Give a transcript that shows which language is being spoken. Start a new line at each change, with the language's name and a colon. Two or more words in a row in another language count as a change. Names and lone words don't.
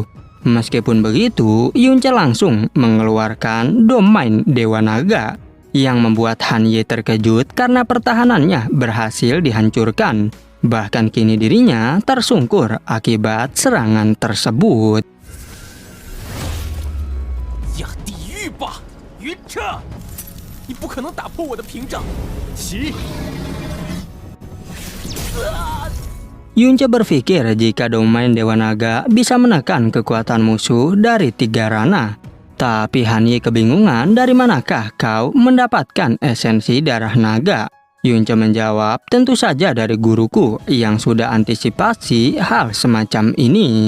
Indonesian: Meskipun begitu, Yunce langsung mengeluarkan domain Dewa Naga. yang membuat Han Yi terkejut karena pertahanannya berhasil dihancurkan. Bahkan kini dirinya tersungkur akibat serangan tersebut.
Chinese: 呀，地狱吧，云彻！你不可能打破我的屏障。起！
Indonesian: Yunce berpikir jika domain Dewa Naga bisa menekan kekuatan musuh dari 3 ranah. Tapi Han Yi kebingungan dari manakah kau mendapatkan esensi darah naga. Yunce menjawab, tentu saja dari guruku yang sudah antisipasi hal semacam ini.